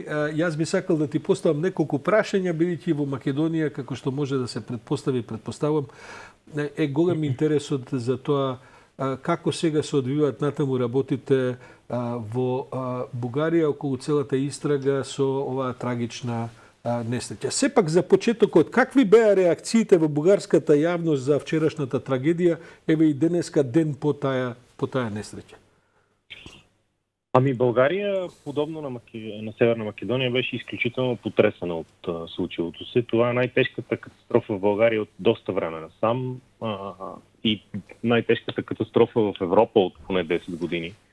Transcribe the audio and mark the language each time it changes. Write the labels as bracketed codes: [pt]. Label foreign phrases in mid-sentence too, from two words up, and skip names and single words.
[mk] Јас би сакал да ти поставам неколку прашања, бидејќи во Македонија, како што може да се предпоставам, е голем интересот за тоа како сега се одвиваат натаму работите во Бугарија околу целата истрага со оваа трагична несреќа. Сепак за почетокот, какви беа реакциите во бугарската јавност за вчерашната трагедија, еве и денеска ден по таа несреќа? [bg] Ами България, подобно на Северна Македонија, беше изключително потресена от случилото се. Това е най-тежката катастрофа в България от доста време насам и най-тежката катастрофа в Европа от поне 10 години.